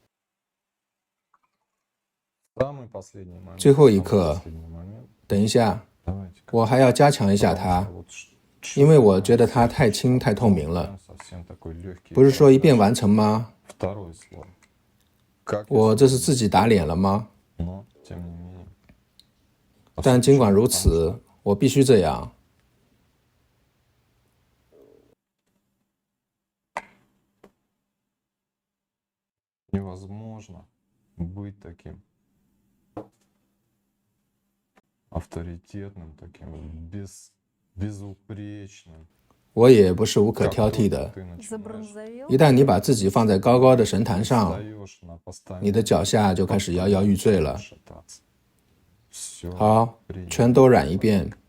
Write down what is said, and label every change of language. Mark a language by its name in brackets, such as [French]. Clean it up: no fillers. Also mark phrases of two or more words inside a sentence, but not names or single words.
[Chinese] 最后一刻，等一下， 我还要加强一下它，因为我觉得它太轻太透明了。不是说一遍完成吗？我这是自己打脸了吗？但尽管如此，我必须这样。 [Russian] невозможно быть таким авторитетным, таким безупречным. [Chinese] 我也不是无可挑剔的。一旦你把自己放在高高的神坛上，你的脚下就开始摇摇欲坠了。好，全都染一遍。